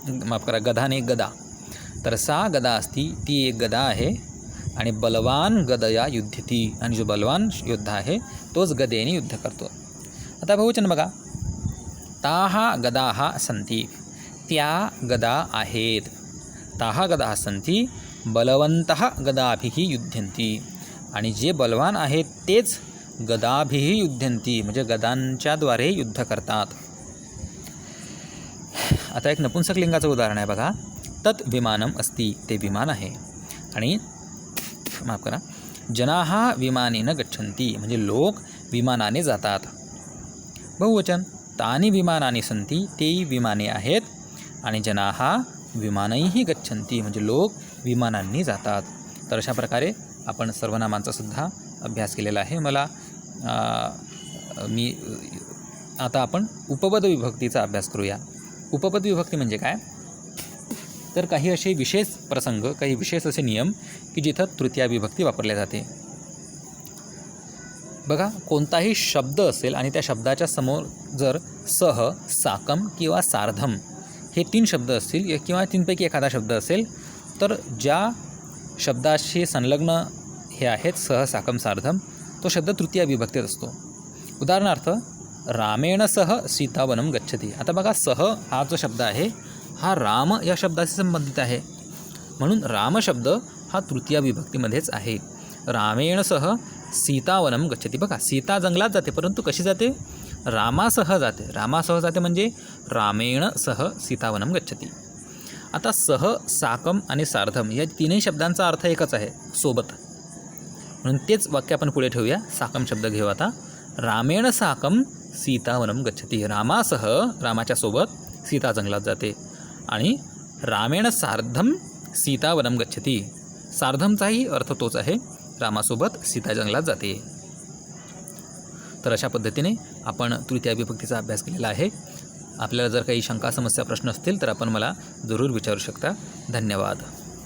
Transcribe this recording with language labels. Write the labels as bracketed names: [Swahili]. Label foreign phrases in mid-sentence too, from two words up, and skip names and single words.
[Marathi] माफ करा, गदा नाही गदा. तर [Sanskrit] सा गदा असती, [Marathi] ती एक गदा आहे आणि [Sanskrit] बलवान गदया युध्यती, [Marathi] आणि जो बलवान योद्धा आहे तोच गदेने युद्ध करतो. आता बहुवचन बघा, [Sanskrit] ताहा गदाहा संती, [Marathi] त्या गदा आहेत. [Sanskrit] ताहा गदाहा संती बलवंतः गदाभिः युध्यन्ति, [Marathi] आणि जे बलवान आहेत तेच [Sanskrit] गदाभिः युध्यन्ति, [Marathi] म्हणजे गदांच्याद्वारे युद्ध करतात. आता एक नपुंसक लिंगाचं उदाहरण आहे बघा, [Sanskrit] तत् विमानम अस्ति, [Marathi] ते विमान आहे. आणि माफ करा, [Sanskrit] जनाः विमानेन गच्छन्ति, [Marathi] म्हणजे लोक विमानाने जातात. [Sanskrit] बहुवचन, तानि विमानानि सन्ति, [Marathi] तेही विमाने आहेत. [Sanskrit] आणि जनाः विमानैः गच्छन्ति, [Marathi] म्हणजे लोक विमानांनी जातात. तर अशा प्रकारे आपण सर्वनामांचा सुद्धा अभ्यास केलेला आहे. आता आपण उपपद विभक्तीचा अभ्यास करूया. उपपद विभक्ती म्हणजे काय, तर काही असे विशेष प्रसंग, काही विशेष असे नियम की जिथं तृतीया विभक्ती वापरल्या जाते. बघा, कोणताही शब्द असेल आणि त्या शब्दाच्या समोर जर सह, साकम किंवा सार्धम हे 3 शब्द असतील किंवा 3पैकी एखादा शब्द असेल, तर ज्या शब्दाशी संलग्न हे आहेत [Sanskrit] सह, साकम, सार्धम, [Marathi] तो शब्द तृतीया विभक्तीत असतो. [Sanskrit] उदाहरणार्थ, रामेण सह सीतावनम गच्छति. [Marathi] आता बघा, सह हा जो शब्द आहे हा राम या शब्दाशी संबंधित आहे, म्हणून राम शब्द हा तृतीया विभक्तीमध्येच आहे. [Sanskrit] रामेण सह सीतावनम गच्छति. [Marathi] बघा, सीता जंगलात जाते, परंतु कशी जाते, रामासह जाते. रामासह जाते म्हणजे [Sanskrit] रामेण सह सीतावनम गच्छति. [Marathi] आता सह, साकम आणि सार्धम या 3ही शब्दांचा अर्थ एकच आहे, सोबत. म्हणून तेच वाक्य आपण पुढे ठेवूया. साकम शब्द घेऊ आता. [Sanskrit] रामेण साकम सीतावनम गच्छति, रामासह, [Marathi] रामाच्या सोबत सीता जंगलात जाते. आणि [Sanskrit] रामेण सार्धम सीतावनम गच्छति, [Marathi] सार्धमचाही अर्थ तोच आहे, रामासोबत सीता जंगलात जाते. तर अशा पद्धतीने आपण तृतीया विभक्तीचा अभ्यास केलेला आहे. आपल्याला जर काही शंका, समस्या, प्रश्न असतील तर आपण मला जरूर विचारू शकता. धन्यवाद.